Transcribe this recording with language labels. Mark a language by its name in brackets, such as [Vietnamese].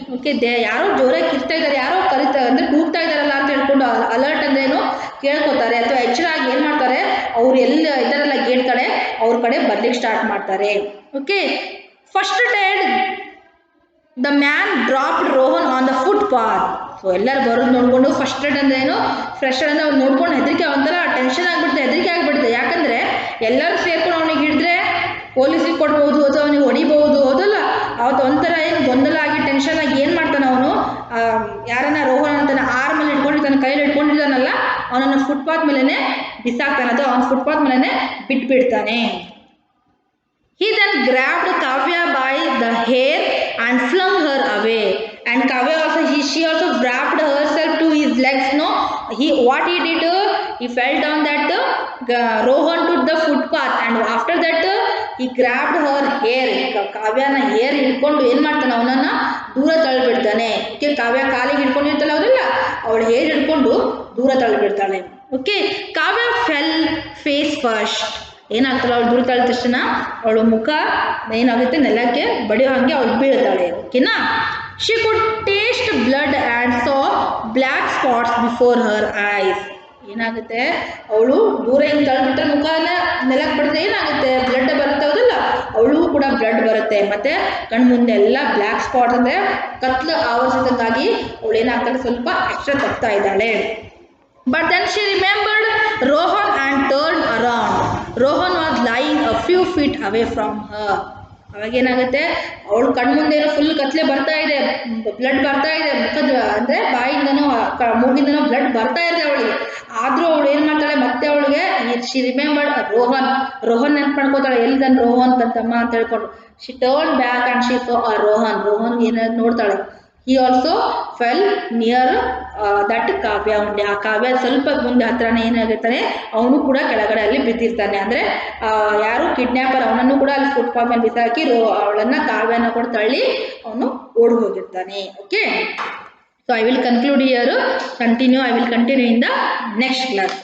[Kannada] Okay, ಯಾರೋ ಜೋರಾಗಿ ಕಿರ್ತಾ ಇದ್ದಾರೆ, ಯಾರೋ ಕರೀತಾ ಅಂದ್ರೆ ಕೂಗ್ತಾ ಇದಾರಲ್ಲ ಅಂತ ಹೇಳ್ಕೊಂಡು ಅಲರ್ಟ್ ಅಂದ್ರೇನು ಕೇಳ್ಕೊತಾರೆ ಅಥವಾ ಎಚ್ಚರಾಗಿ ಏನ್ ಮಾಡ್ತಾರೆ, ಅವ್ರು ಎಲ್ಲ ಇದಾರಲ್ಲ ಗೇಟ್ ಕಡೆ, ಅವ್ರ ಕಡೆ ಬರ್ಲಿಕ್ಕೆ ಸ್ಟಾರ್ಟ್ ಮಾಡ್ತಾರೆ. [English] Okay, first dead the man dropped Rohan on the footpath. [Kannada] So ಎಲ್ಲರೂ ಬರೋದು ನೋಡ್ಕೊಂಡು ಫಸ್ಟ್ ಏಡ್ ಅಂದ್ರೆ ಏನು, ಫ್ರೆಶರ್ ಅಂದ್ರೆ ಅವ್ರು ನೋಡ್ಕೊಂಡು ಹೆದರಿಕೆ, ಒಂಥರ ಟೆನ್ಷನ್ ಆಗ್ಬಿಡುತ್ತೆ, ಹೆದರಿಕೆ ಆಗ್ಬಿಡುತ್ತೆ. ಯಾಕಂದ್ರೆ ಎಲ್ಲರೂ ಸೇರ್ಕೊಂಡು ಅವನಿಗೆ ಹಿಡಿದ್ರೆ ಪೊಲೀಸಿಗೆ ಕೊಡ್ಬೋದು ಅಥವಾ ಅವನಿಗೆ ಹೊಡಿಬಹುದು. ಹೌದಲ್ಲ? ಅವತ್ತು ಒಂಥರ ಏನು ಗೊಂದಲ ಆಗಿ ಟೆನ್ಷನ್ ಆಗಿ ಏನ್ ಮಾಡ್ತಾನೆ ಅವನು, ಯಾರನ್ನ ರೋಹನ್ ಅಂತಾನೆ ಆರ್ಮಲ್ಲಿ ಇಟ್ಕೊಂಡಿರ್ತಾನೆ, ಕೈಯಲ್ಲಿ ಇಟ್ಕೊಂಡಿರ್ತಾನಲ್ಲ, ಅವನನ್ನ ಫುಟ್ಪಾತ್ ಮೇಲೆನೆ ಬಿಸಾಕ್ತಾನೆ ಅಥವಾ ಅವನ ಫುಟ್ಪಾತ್ ಮೇಲೆನೆ ಬಿಟ್ಬಿಡ್ತಾನೆ. [English] He then grabbed Kavya by the hair and flung her away. And Kavya also, she also wrapped herself to his legs. No, what he did, he fell down that Rohan to the footpath, and after that he grabbed her hair. [Kannada] ಕಾವ್ಯನ hair ಹಿಡ್ಕೊಂಡು ಏನ್ ಮಾಡ್ತಾನೆ, ಅವನನ್ನ ದೂರ ತಳ್ಳಿಬಿಡ್ತಾನೆ. Okay, ಕಾವ್ಯ ಕಾಲಿಗೆ ಹಿಡ್ಕೊಂಡಿರ್ತಾಳೆ ಅವರಲ್ಲ, ಅವಳ hair ಹಿಡ್ಕೊಂಡು ದೂರ ತಳ್ಳಿಬಿಡ್ತಾಳೆ. ಓಕೆ, ಕಾವ್ಯ [English] Fell face first. [Kannada] ಏನಾಗ್ತಾಳೆ, ಅವಳು ದೂರ ತಳ್ಳಿದ ತಕ್ಷಣ ಅವಳ ಮುಖ ಏನಾಗುತ್ತೆ, ನೆಲಕ್ಕೆ ಬಡಿಯೋ ಹಾಗೆ ಅವಳು ಬೀಳ್ತಾಳೆ. ಓಕೆನಾ? [English] She could taste blood and saw black spots before her eyes. [Kannada] ಏನಾಗುತ್ತೆ, ಅವಳು ದೂರ ಹಿಂಗೆ ತಳ್ಳಿಬಿಟ್ರೆ ಮುಖನ ನೆಲಕ್ಕೆ ಬಡಿದ್ರೆ ಏನಾಗುತ್ತೆ, ಬ್ಲಡ್ ಬರುತ್ತೆ. ಹೌದಲ್ಲ? ಅವಳಿಗೂ ಕೂಡ ಬ್ಲಡ್ ಬರುತ್ತೆ, ಮತ್ತೆ ಕಣ್ಣು ಮುಂದೆ ಎಲ್ಲ ಬ್ಲ್ಯಾಕ್ ಸ್ಪಾಟ್ ಅಂದರೆ ಕತ್ಲು ಆವರಿಸಿದಂಗಾಗಿ ಅವಳು ಏನಾಗ್ತಾಳೆ, ಸ್ವಲ್ಪ ಎಕ್ಸ್ಟ್ರಾ ತಪ್ತಾ ಇದ್ದಾಳೆ. [English] But then she remembered Rohan and turned around. Rohan was lying a few feet away from her. [Kannada] ಅವಾಗೇನಾಗುತ್ತೆ, ಅವಳು ಕಣ್ಮುಂದೆ ಫುಲ್ ಕತ್ಲೆ ಬರ್ತಾ ಇದೆ, ಬ್ಲಡ್ ಬರ್ತಾ ಇದೆ, ಮುಖದ ಅಂದರೆ ಬಾಯಿಂದನೋ ಮೂಗಿಂದನೋ ಬ್ಲಡ್ ಬರ್ತಾ ಇದೆ ಅವಳಿಗೆ. ಆದರೂ ಅವಳು ಏನು ಮಾಡ್ತಾಳೆ, ಮತ್ತೆ ಅವಳಿಗೆ [English] she remembered Rohan [Kannada] ನೆನ್ಪು ಮಾಡ್ಕೋತಾಳೆ, ಎಲ್ಲಿದ್ದಾನೆ ರೋಹನ್ ತಮ್ಮ ಅಂತ ಹೇಳ್ಕೊಂಡು. [English] she turn back and she saw Rohan [Kannada] ಏನಾದ್ರು ನೋಡ್ತಾಳೆ. [English] He also fell near that Kavya ಉಂಡೆ. [Kannada] ಆ ಕಾವ್ಯ ಸ್ವಲ್ಪ ಮುಂದೆ ಹತ್ರನೇ ಏನಾಗಿರ್ತಾನೆ, ಅವನು ಕೂಡ ಕೆಳಗಡೆ ಅಲ್ಲಿ ಬಿದ್ದಿರ್ತಾನೆ. ಅಂದರೆ ಯಾರು ಕಿಡ್ನ್ಯಾಪರ್, ಅವನನ್ನು ಕೂಡ ಅಲ್ಲಿ ಫುಟ್ಪಾತ್ ಮೇಲೆ ಬಿಸಾಕಿ ಅವಳನ್ನ ಕಾವ್ಯನ ಕೂಡ ತಳ್ಳಿ ಅವನು ಓಡಿ ಹೋಗಿರ್ತಾನೆ. [English] Okay, so I will conclude here, I will continue in the next class.